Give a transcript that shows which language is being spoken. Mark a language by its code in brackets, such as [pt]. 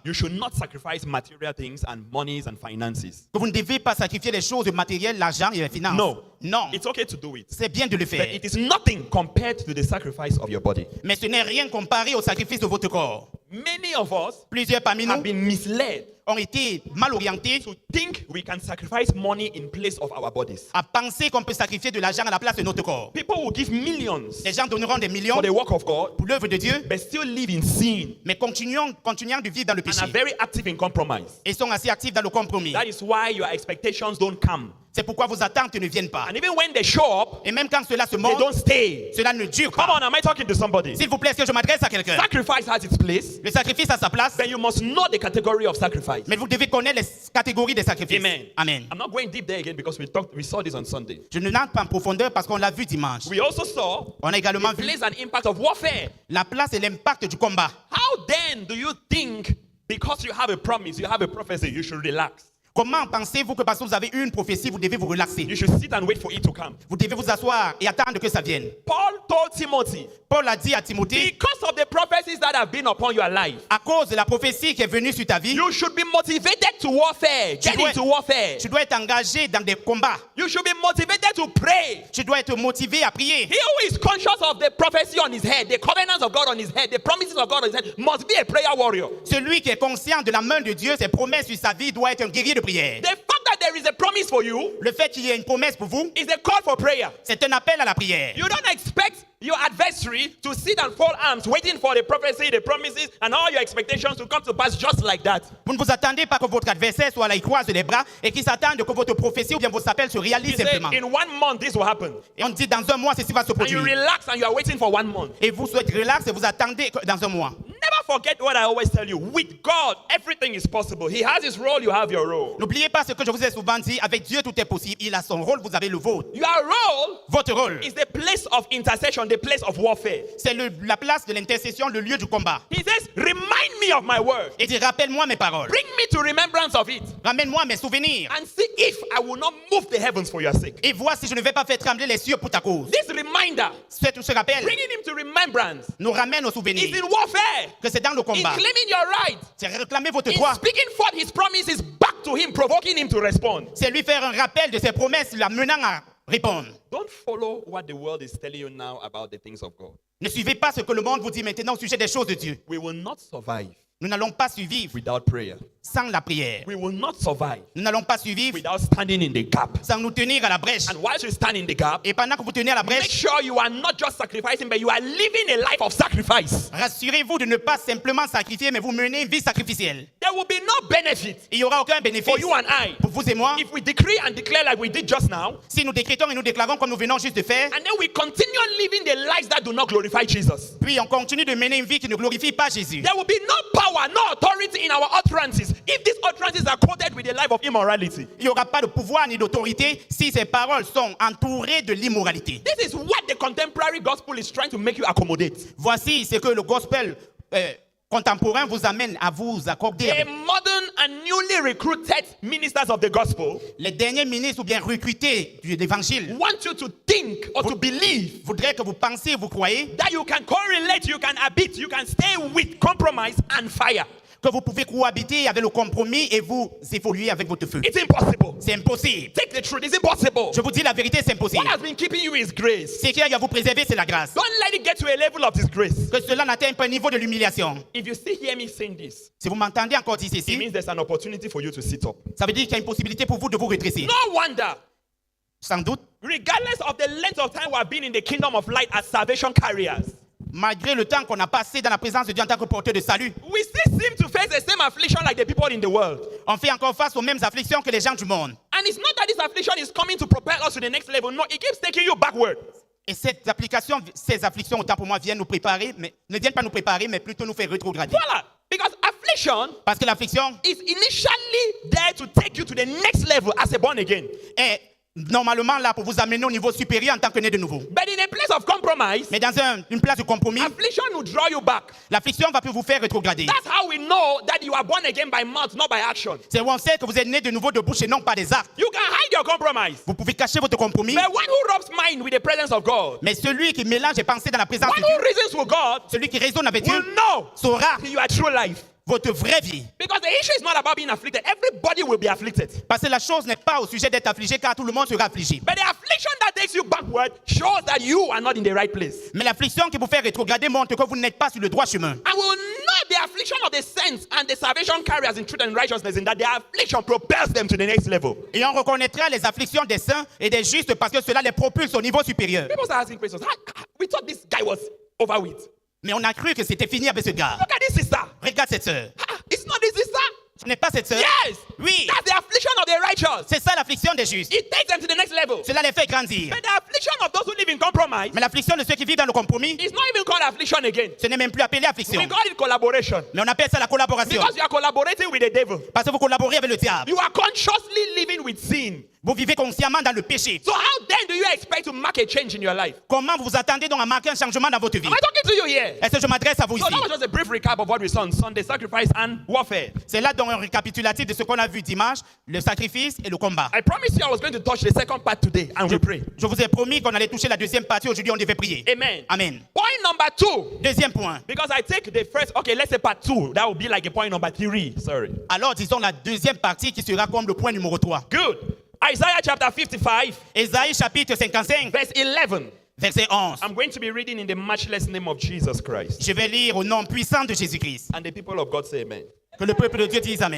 [en] you should not sacrifice material things and monies and finances. [fr] que vous ne devez pas sacrifier les choses matérielles, l'argent et les finances. [en] No. [fr] Non, [en] It's okay to do it. [fr] c'est bien de le [en] But [fr] faire. [en] it is nothing compared to the sacrifice of your body. [fr] Mais ce n'est rien comparé au sacrifice de votre corps. [en] Many of us [fr] Plusieurs parmi nous [en] have been misled [fr] ont été mal orientés [en] to think we can sacrifice money in place of our bodies. [fr] à penser qu'on peut sacrifier de l'argent à la place de notre corps. [en] People will give millions [fr] Les gens donneront des millions [en] for the work of God, [fr] pour l'œuvre de Dieu, [en] but still live in sin [fr] mais continuant de vivre dans le [en] and are [fr] péché [en] very active in compromise. [fr] et sont assez actifs dans le compromis. [en] That is why your expectations don't come. [fr] C'est pourquoi vos attentes ne viennent pas. [en] And even when they show up, [fr] Et même quand cela se [en] they [fr] montre, [en] don't stay. [fr] cela ne dure [en] Come [fr] pas. [en] on, am I talking to somebody? [fr] S'il vous plaît, est-ce que je m'adresse à quelqu'un? [en] Sacrifice has its place. [fr] Le sacrifice a sa place, [en] Then you must know the category of sacrifice. [fr] mais vous devez connaître les catégories des sacrifices. [en] Amen. [fr] Amen. [en] I'm not going deep there again because we saw this on Sunday. [fr] Je ne n'entre pas en profondeur parce qu'on l'a vu dimanche. [en] We also saw [fr] On a également [en] the [fr] vu [en] place and impact of warfare. [fr] la place et l'impact du combat. [en] How then do you think because you have a promise, you have a prophecy, you should relax? [fr] Comment pensez-vous que parce que vous avez une prophétie, vous devez vous relaxer? [en] You should sit and wait for it to come. [fr] Vous devez vous asseoir et attendre que ça vienne. [en] Paul told Timothy, [fr] Paul a dit à Timothée, [en] because of the prophecies that have been upon your life, [fr] à cause de la prophétie qui est venue sur ta vie, [en] you should be motivated to warfare. Get [fr] dois- [en] into warfare. [fr] tu dois être engagé dans des combats. [en] You should be motivated to pray. [fr] Tu dois être motivé à prier. [en] He who is conscious of the prophecy on his head, the covenants of God on his head, the promises of God on his head, must be a prayer warrior. [fr] Celui qui est conscient de la main de Dieu, ses promesses sur sa vie, doit être un guerrier de prière. [en] The fact that there is a promise for you [fr] Le fait qu'il y ait une promesse pour vous, [en] is a call for prayer. [fr] c'est un appel à la prière. [en] You don't expect your adversary to sit and fold arms waiting for the prophecy, the promises, and all your expectations to come to pass just like that. [fr] Vous ne vous attendez pas que votre adversaire soit là, il croise les bras et qu'il s'attende que votre prophétie ou bien vos appels se [en] You [fr] réalisent [en] say, [fr] simplement. [en] in 1 month this will happen. [fr] Et on dit dans un mois, ceci va se [en] And you [fr] produire. [en] relax and you are waiting for 1 month. [fr] Et vous souhaitez relax et vous attendez que dans un mois. [en] Never forget what I always tell you. With God, everything is possible. He has his role, you have your role. [fr] N'oubliez pas ce que je vous ai souvent dit, avec Dieu tout est possible. Il a son rôle, vous avez le vôtre. [en] Your role [fr] Votre rôle, [en] is the place of intercession, the place of warfare. [fr] c'est la place de l'intercession, le lieu du combat. [en] He says, remind me of my word. [fr] Et dit, rappelle-moi mes paroles. [en] Bring me to remembrance of it. [fr] Ramène-moi mes souvenirs. [en] And see if I will not move the heavens for your sake. [fr] Et vois si je ne vais pas faire trembler les cieux pour ta cause. [en] This reminder, [fr] Ce rappel [en] bringing him to remembrance, [fr] nous ramène aux [en] is [fr] souvenirs. [en] in warfare. [fr] Que c'est dans le [en] In [fr] combat. [en] claiming your right. [fr] C'est réclamer votre [en] In [fr] droit. [en] speaking forth his promises back to him, provoking him to respond. [fr] C'est lui faire un rappel de ses promesses, l'amenant à répondre. [en] Don't follow what the world is telling you now about the things of God. [fr] Ne suivez pas ce que le monde vous dit maintenant au sujet des choses de Dieu. [en] We will not survive [fr] Nous n'allons pas survivre [en] without prayer. [fr] sans la prière. [en] We will not survive [fr] Nous n'allons pas survivre [en] without standing in the gap. [fr] sans nous tenir à la brèche. [en] And whilst you stand in the gap, [fr] Et pendant que vous tenez à la [en] make [fr] brèche, [en] sure you are not just sacrificing, but you are living a life of sacrifice. [fr] rassurez-vous de ne pas simplement sacrifier, mais vous menez une vie sacrificielle. [en] There will be no benefit [fr] Il n'y aura aucun bénéfice [en] for you and I [fr] pour vous et moi [en] if we decree and declare like we did just now, [fr] si nous décrétons et nous déclarons comme nous venons juste de faire, [en] and then we continue living the lives that do not glorify Jesus. [fr] puis on continue de mener une vie qui ne glorifie pas Jésus. [en] There will be no power, no authority in our utterances if these utterances are quoted with a life of immorality. [fr] Il n'y aura pas de pouvoir ni d'autorité si ces paroles sont entourées de l'immoralité. [en] This is what the contemporary gospel is trying to make you accommodate. [fr] Voici ce que le gospel contemporain vous amène à vous accorder. [en] A modern and newly recruited ministers of the gospel [fr] Les derniers ministres ou bien recrutés de l'évangile [en] want you to think or to believe [fr] voudraient que vous pensiez, vous croyez, [en] that you can correlate, you can habit, you can stay with compromise and fire. [fr] que vous pouvez cohabiter avec le compromis et vous évoluer avec votre feu. [en] It's impossible. [fr] C'est impossible. [en] Take the truth, it's impossible. [fr] Je vous dis la vérité, c'est impossible. [en] What has been keeping you is grace. [fr] Ce qui va vous préserver, c'est la grâce. [en] Don't let it get to a level of disgrace. [fr] Que cela n'atteigne pas un niveau de l'humiliation. [en] If you still hear me saying this, [fr] Si vous m'entendez encore dire [en] it [fr] ceci, [en] means there's an opportunity for you to sit up. [fr] ça veut dire qu'il y a une possibilité pour vous de vous redresser. [en] No wonder, [fr] Sans doute, [en] regardless of the length of time we have been in the kingdom of light as salvation carriers, [fr] malgré le temps qu'on a passé dans la présence de Dieu en tant que porteur de salut, [en] we still seem to face the same affliction like the people in the world. [fr] on fait encore face aux mêmes afflictions que les gens du monde. [en] And it's not that this affliction is coming to propel us to the next level. No, it keeps taking you backward. [fr] Et ces afflictions, autant pour moi, viennent nous préparer, mais ne viennent pas nous préparer, mais plutôt nous faire rétrograder. [en] Voila. Because affliction [fr] Parce que l'affliction [en] is initially there to take you to the next level as a born again. [fr] est normalement là pour vous amener au niveau supérieur en tant que né de nouveau. [en] But in a place of compromise, [fr] Mais dans une place de compromis, [en] affliction will draw you back. [fr] l'affliction va plus vous faire rétrograder. [en] That's how we know that you are born again by mouth, not by action. [fr] C'est où on sait que vous êtes né de nouveau de bouche et non pas des actes. [en] You can hide your compromise. [fr] Vous pouvez cacher votre compromis, [en] The one who rubs mind with the presence of God, [fr] mais celui qui mélange et pense dans la présence [en] one [fr] de Dieu, [en] who reasons with God, [fr] celui qui raisonne avec [en] will [fr] Dieu, [en] know [fr] saura [en] your true life. [fr] votre vraie vie. [en] Because the issue is not about being afflicted. Everybody will be afflicted. [fr] Parce que la chose n'est pas au sujet d'être affligé, car tout le monde sera affligé. [en] But the affliction that takes you backward shows that you are not in the right place. [fr] Mais l'affliction qui vous fait rétrograder montre que vous n'êtes pas sur le droit chemin. [en] And we will know the affliction of the saints and the salvation carriers in truth and righteousness in that their affliction propels them to the next level. [fr] Et on reconnaîtra les afflictions des saints et des justes parce que cela les propulse au niveau supérieur. [en] People start asking questions. We thought this guy was over with. [fr] Mais on a cru que c'était fini avec ce gars. [en] Look at this sister. [fr] Regarde cette sœur. [en] It's not this sister. [fr] Ce n'est pas cette sœur. [en] Yes. [fr] Oui. [en] That's the affliction of the righteous. [fr] C'est ça l'affliction des justes. [en] It takes them to the next level. [fr] Cela les fait grandir. [en] But the affliction of those who live in compromise [fr] Mais l'affliction de ceux qui vivent dans le compromis, [en] is not even called affliction again. [fr] ce n'est même plus appelé affliction. [en] We call it collaboration. [fr] Mais on appelle ça la collaboration. [en] Because you are collaborating with the devil. [fr] Parce que vous collaborez avec le diable. [en] You are consciously living with sin. [fr] Vous vivez consciemment dans le péché. [en] So how then do you expect to mark a change in your life? [fr] Comment vous vous attendez donc à marquer un changement dans votre vie? [en] Am I talking to you here? [fr] Est-ce que je m'adresse à vous [en] So [fr] ici? [en] that was just a brief recap of what we saw on Sunday, sacrifice and warfare. [fr] C'est là donc un récapitulatif de ce qu'on a vu dimanche, le sacrifice et le combat. [en] I promised you I was going to touch the second part today and we pray. [fr] Je vous ai promis qu'on allait toucher la deuxième partie. Aujourd'hui, on devait prier. [en] Amen. [fr] Amen. [en] Point number 2. [fr] Deuxième point. [en] Because I take the first, okay, let's say part 2. That would be like a point number 3. Sorry. [fr] Alors, disons la deuxième partie qui sera comme le point numéro 3. [en] Good. Isaiah chapter 55, [fr] Ésaïe chapitre 55, [en] verse 11. [fr] verset 11. [en] I'm going to be reading in the matchless name of Jesus Christ. [fr] Je vais lire au nom puissant de Jésus-Christ. [en] And the people of God say amen. [fr] Que le peuple de Dieu dise Amen.